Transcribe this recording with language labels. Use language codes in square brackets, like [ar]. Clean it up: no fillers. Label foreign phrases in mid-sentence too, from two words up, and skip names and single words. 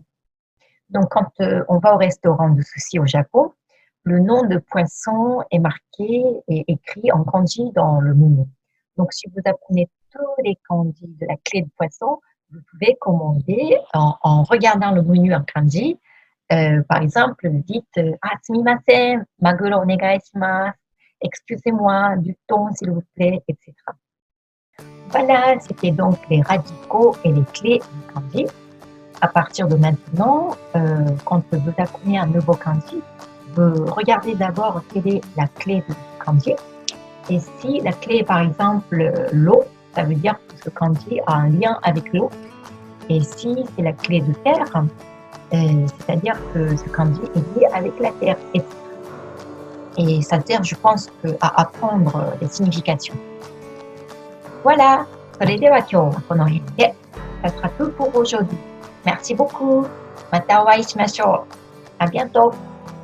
[fr] Donc, quand on va au restaurant de sushi au Japon, le nom de poisson est marqué et écrit en kanji dans le menu. Donc, si vous apprenez tous les kanji de la clé de poisson, vous pouvez commander en regardant le menu en kanji. Par exemple, dites Ah, [ja] すみません、マグロお願いします, [fr] excusez-moi, du thon s'il vous plaît, etc. Voilà, c'était donc les radicaux et les clés du kanji. À partir de maintenant, quand vous apprenez un nouveau kanji, vous regardez d'abord quelle est la clé du kanji. Et si la clé est par exemple l'eau, ça veut dire que ce kanji a un lien avec l'eau. Et si c'est la clé de terre, c'est-à-dire que ce kanji est lié avec la terre. Et ça sert, je pense, à apprendre les significations. Voilà, [ja] それでは今日はこの辺で、 [fr] ça sera tout pour aujourd'hui. Merci beaucoup. [ja] またお会いしましょう。 [fr] À bientôt.